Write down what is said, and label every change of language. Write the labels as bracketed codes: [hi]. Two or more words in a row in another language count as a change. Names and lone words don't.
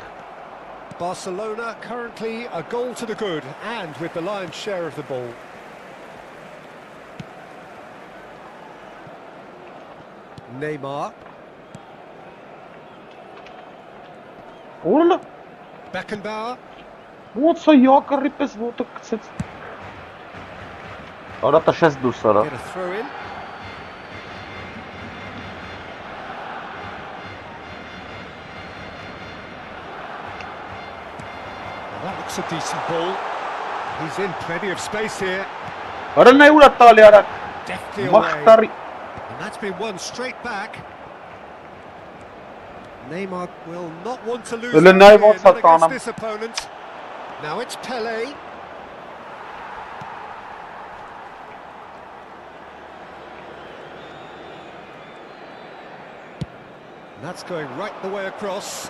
[en] Barcelona currently a goal to the good and with the lion's share of the ball. Neymar. Ola! Beckenbauer. What so yakar [hy] պես ոտը գցեց։ Արա տաշես դուրս արա։ [en] Get a throw in. Well, that looks a decent ball. He's in plenty of space here. [hy] Արա նայ ուրա տալի արա։ [en] Deftly away. [hy] Մախտարի։ [en] And that's been won straight back. Neymar will not want to lose against this opponent. Now it's Pelé. And that's going right the way across.